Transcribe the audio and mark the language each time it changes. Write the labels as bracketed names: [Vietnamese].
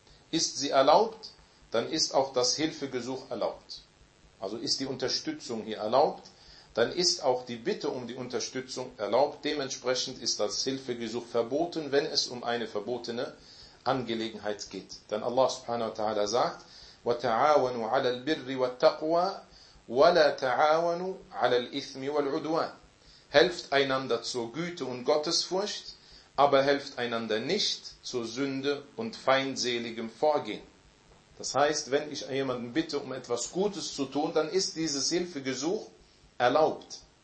[German] Ist sie erlaubt, dann ist auch das Hilfegesuch erlaubt. Also ist die Unterstützung hier erlaubt, dann ist auch die Bitte um die Unterstützung erlaubt. Dementsprechend ist das Hilfegesuch verboten, wenn es um eine verbotene Angelegenheit geht. Denn Allah subhanahu wa ta'ala sagt, [Arabic] وَتَعَاوَنُوا عَلَى الْبِرِّ وَالتَّقْوَى وَلَا تَعَاوَنُوا عَلَى الْإِثْمِ وَالْعُدْوَانِ. [German] Helft einander zur Güte und Gottesfurcht, aber helft einander nicht zur Sünde und feindseligem Vorgehen. Das heißt, wenn ich jemanden bitte, um etwas Gutes zu tun, dann ist dieses Hilfegesuch erlaubt.